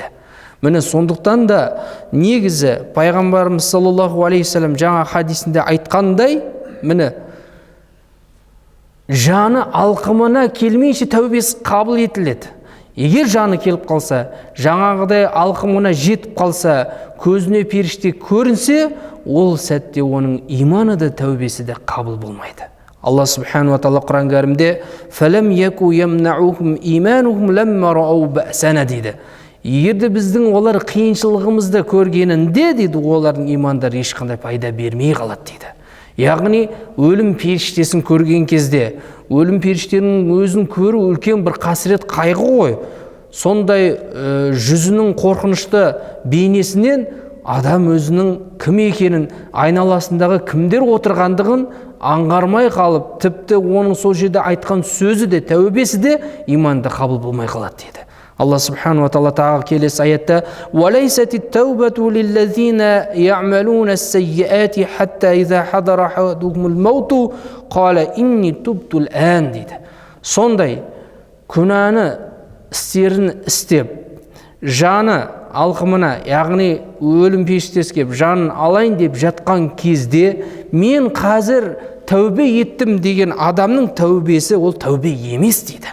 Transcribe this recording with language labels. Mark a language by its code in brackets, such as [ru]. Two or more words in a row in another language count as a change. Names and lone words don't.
[kk] Міне сондықтан да негізі пайғамбарымыз [ar] صلى الله عليه وسلم [kk] жаңа хадисінде айтқандай, міне жаны алқымына келмейінше тәубесі қабыл етіледі. Егер жаны келіп қалса, жаңағыдай алқымына жетіп қалса, көзіне періште көрінсе, ол сәтте оның иманы да тәубесі де қабыл болмайды. [ar] Алла سبحانه وتعالى [kk] Құран кәрімде [ar] «فلم يك ينفعهم إيمانهم لما رأوا بأسنا» дейді. [kk] Егер де біздің олар қиыншылығымызды көргенінде дейді, олардың имандары ешқандай пайда бермей қалады дейді. Яғни өлім періштесін көрген кезде, өлім періштенің өзін көру үлкен бір қасірет, қайғы ғой. Сондай жүзінің қорқынышты бейнесінен адам өзінің кім екенін, айналасындағы кімдер отырғандығын аңғармай қалып, тіпті оның сол жерде айтқан сөзі де, тәубесі де иманда қабыл болмай қалады дейді. [ar] Алла سبحانه وتعالى [kk] тағы келесі аятта [ar] «وليست التوبة للذين يعملون السيئات حتى إذا حضر أحدهم الموت قال إني تبت الآن» дейді. [kk] Сондай күнәні істерін істеп, жаны алқымына, яғни өлім періштесі кеп жанын алайын деп жатқан кезде, мен қазір тәубе еттім деген адамның тәубесі ол тәубе емес дейді.